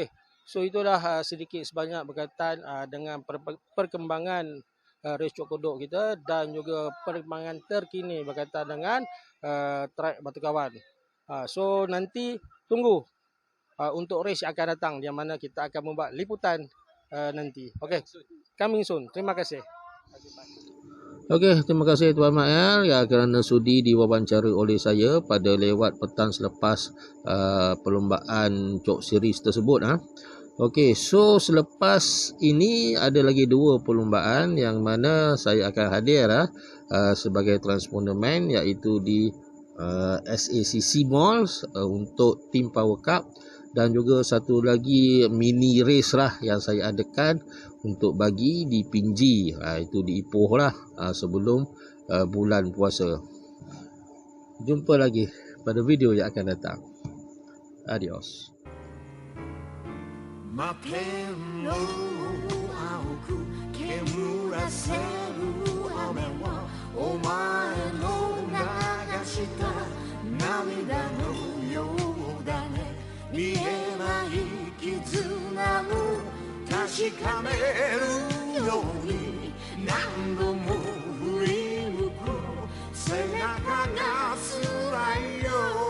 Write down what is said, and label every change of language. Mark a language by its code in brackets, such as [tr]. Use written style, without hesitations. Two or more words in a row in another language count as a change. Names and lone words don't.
[ms] So itulah sedikit sebanyak berkaitan dengan perkembangan race Cok Kodok kita dan juga perkembangan terkini berkaitan dengan track Batu Kawan. So nanti tunggu untuk race yang akan datang yang mana kita akan membuat liputan nanti. Okey. [en] Coming soon. [ms] Terima kasih. Okey, terima kasih Tuan Mael ya kerana sudi diwawancara oleh saya pada lewat petang selepas perlombaan Cok Series tersebut. Okey, so selepas ini ada lagi 2 perlombaan yang mana saya akan hadir sebagai transponderman, iaitu di SACC Malls untuk Team Power Cup, dan juga satu lagi [en] mini race [ms] lah yang saya adakan untuk bagi di Pinji, itu di Ipoh lah sebelum bulan puasa. Jumpa lagi pada video yang akan datang. Adios. [ja] 摩天楼青く煙らせる雨はお前の流した涙のようだね見えない絆を確かめるように何度も振り向く背中が辛いよ